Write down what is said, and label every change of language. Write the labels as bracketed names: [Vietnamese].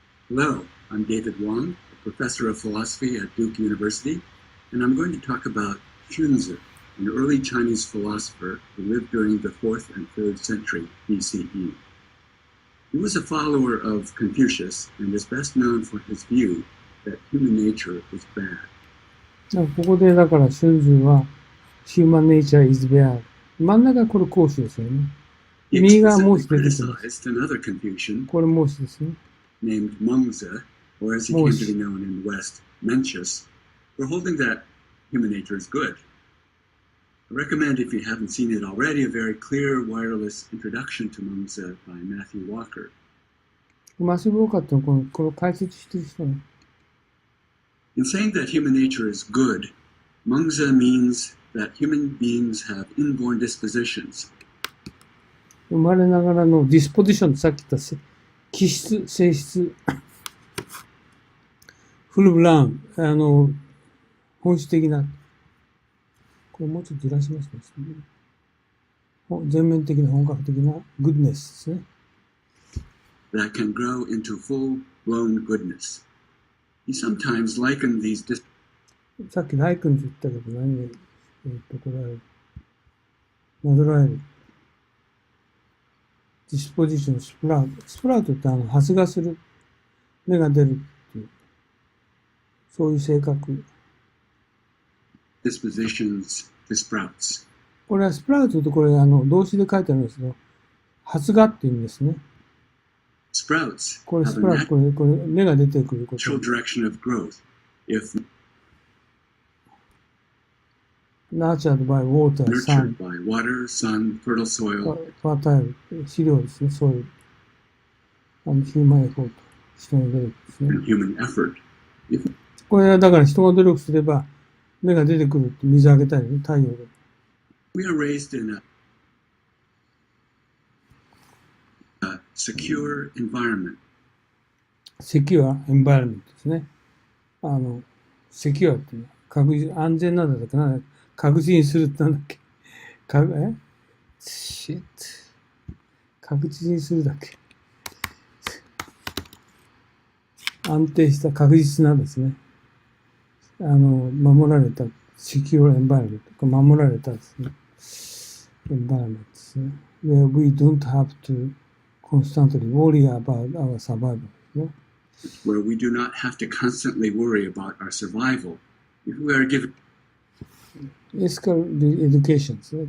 [English] Hello, I'm David Wong, a professor of philosophy at Duke University, and I'm going to talk about Xunzi, an early Chinese philosopher who lived during the 4th and 3rd century BCE. He was a follower of Confucius and is best known for his view that human nature is bad. [Japanese] ここでだから、春秋は [English] Human nature is bad。 [Japanese] 真ん中はこれ孔子ですよね。右が孟子出てきます。これ孟子ですね。 [English] Named Mengzi, or as he came to be known in the West, Mencius, for holding that human nature is good. I recommend, if you haven't seen it already, a very clear wireless introduction to Mengzi by Matthew Walker. [Japanese] マシュブローカーってこの解説してる人ね。 [English] In saying that human nature is good, Mengzi means that human beings have inborn dispositions. [Japanese] 生まれながらのディスポジション、さっき言った気質、性質、フルブラウン、本質的な、これもうちょっとずらしますね。全面的な本格的なグッドネスですね。 [English] That can grow into full-blown goodness. He sometimes likened these [Japanese] さっきライクンって言ったけど何で、これは、なぞらえる。ディスポジション、スプラウト。スプラウトって発芽する。芽が出るっていう。そういう性格。 [English] dispositions to sprouts. [Japanese] これはスプラウトってこれ動詞で書いてあるんですけど、発芽っていうんですね。 [English] Sprouts [Japanese] これスプラウト、これ芽が出てくること。 [English] direction of growth. If nurtured by water, sun. Nurtured by water, sun, fertile soil. [Japanese] ファータイル、肥料ですね、そういう。 [English] human effort、 [Japanese] 人の努力ですね。 [English] And human effort. If [Japanese] これはだから人が努力すれば芽が出てくるって水あげたりね、太陽で。 [English] we are raised in a secure environment. secure environment [Japanese] ですね。 secure っていうのは確実、安全なんだっけな、確実にするってなんだっけ。 shit。 確実にするだっけ。安定した確実なんですね。守られた、 [English] secure environment [Japanese] とか守られたですね。 [English] environment [Japanese] ですね。 [English] where we don't have to constantly worry about our survival [Japanese] ですね。 [English] Where we do not have to constantly worry about our survival. If we are given ethical education [Japanese] ですね。